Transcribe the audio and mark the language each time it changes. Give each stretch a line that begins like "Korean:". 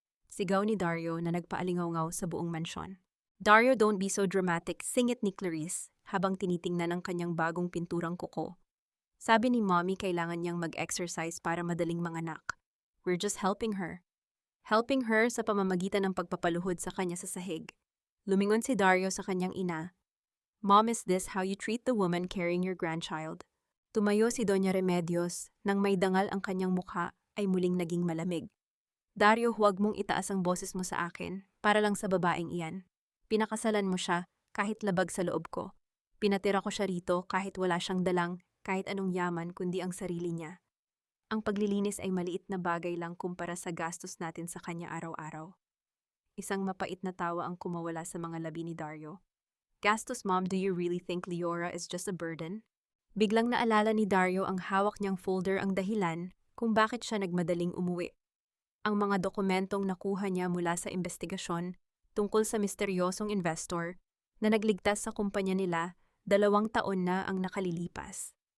Filipino: Sigaw ni Dario na nagpaalingaw sa buong mansyon.
English: "Dario, don't be so dramatic,"
Filipino: singit ni Clarice habang tinitingnan ang kanyang bagong pinturang kuko. "Sabi ni Mommy kailangan niyang mag-exercise para madaling manganak.
English: We're just helping her."
Filipino: Helping her sa pamamagitan ng pagpapaluhod sa kanya sa sahig. Lumingon si Dario sa kanyang ina.
English: "Mom, is this how you treat the woman carrying your grandchild?"
Filipino: Tumayo si Doña Remedios, nang may dangal ang kanyang mukha ay muling naging malamig. "Dario, huwag mong itaas ang boses mo sa akin para lang sa babaeng iyan. Pinakasalan mo siya kahit labag sa loob ko. Pinatira ko siya rito kahit wala siyang dalang kahit anong yaman kundi ang sarili niya. Ang paglilinis ay maliit na bagay lang kumpara sa gastos natin sa kanya araw-araw." Isang mapait na tawa ang kumawala sa mga labi ni Dario. "Gastos, Mom?
English: Do you really think Leora is just a burden?"
Filipino: Biglang naalala ni Dario ang hawak niyang folder, ang dahilan kung bakit siya nagmadaling umuwi. Ang mga dokumentong nakuha niya mula sa investigasyon tungkol sa misteryosong investor na nagligtas sa kumpanya nila 2 taon na ang nakalilipas.